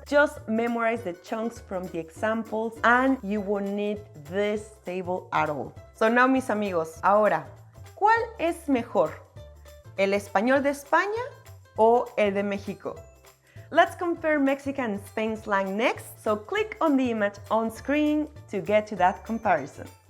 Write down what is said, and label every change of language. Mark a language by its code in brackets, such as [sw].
[en] Just memorize the chunks from the examples and you won't need this table at all. So now, [es] mis amigos, ahora, ¿cuál es mejor? ¿El español de España o el de México? [en] Let's compare Mexican and Spain slang next, so click on the image on screen to get to that comparison.